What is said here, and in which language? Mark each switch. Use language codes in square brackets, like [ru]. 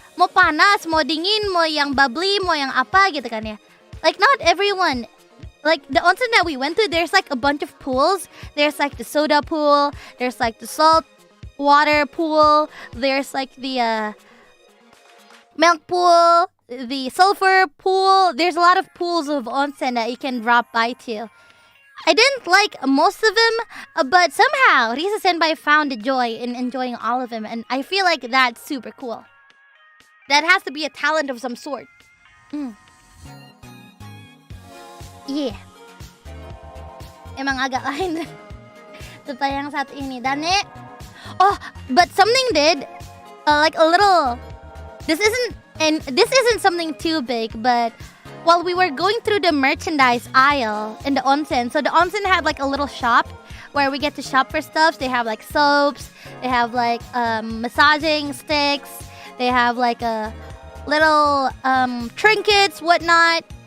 [id] Mau panas, mau dingin, mau yang bubbly, mau yang apa gitu kan ya. [en] Like not everyone. Like the onsen that we went to, there's like a bunch of pools. There's like the soda pool, there's like the salt water pool, there's like the milk pool, the sulfur pool. There's a lot of pools of onsen that you can drop by to. I didn't like most of them, but somehow Risa Senpai found a joy in enjoying all of them, and I feel like that's super cool. That has to be a talent of some sort. Yeah. [id] Emang agak lain tipe yang satu ini. [en] Dan but something did like a little. This isn't something too big, but while we were going through the merchandise aisle in the onsen, so the onsen had like a little shop where we get to shop for stuff. They have like soaps, they have like massaging sticks, they have like a little trinkets, whatnot.